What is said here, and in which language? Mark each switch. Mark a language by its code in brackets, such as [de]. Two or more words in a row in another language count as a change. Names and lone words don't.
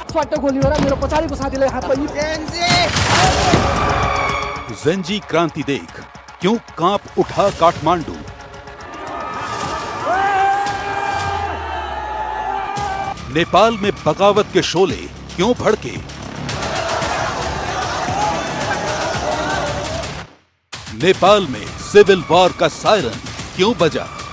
[ne] झट्ट [hi] गोली हो रहा है, [ne] मेरो पछाडिको साथीलाई हातमा [hi] जेनजी क्रांति देख, क्यों कांप उठा काठमांडू। नेपाल में बगावत के शोले क्यों भड़के। नेपाल में सिविल वॉर का सायरन क्यों बजा।